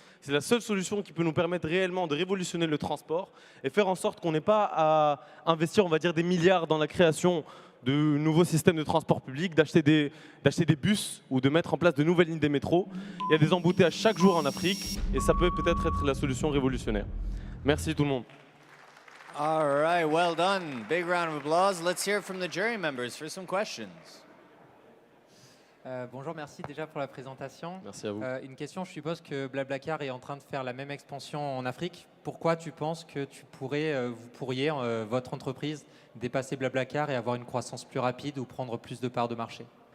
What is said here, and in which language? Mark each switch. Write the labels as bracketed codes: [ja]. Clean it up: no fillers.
[fr] C'est la seule solution qui peut nous permettre réellement de révolutionner le transport et faire en sorte qu'on n'ait pas à investir, on va dire, des milliards dans la création de nouveaux systèmes de transport public, d'acheter des bus ou de mettre en place de nouvelles lignes des métros. Il y a des embouteillages chaque jour en Afrique et ça peut peut-être être la solution révolutionnaire. Merci tout le monde. [en] All right, well done. Big round of applause. Let's hear from the jury members for some questions. [fr] Bonjour, merci déjà pour la présentation. Merci à vous. Une question, je suppose que Blablacar est en train de faire la même expansion en Afrique. Pourquoi tu penses que vous pourriez, votre entreprise, dépasser Blablacar et avoir une croissance plus rapide ou prendre plus de parts de marché?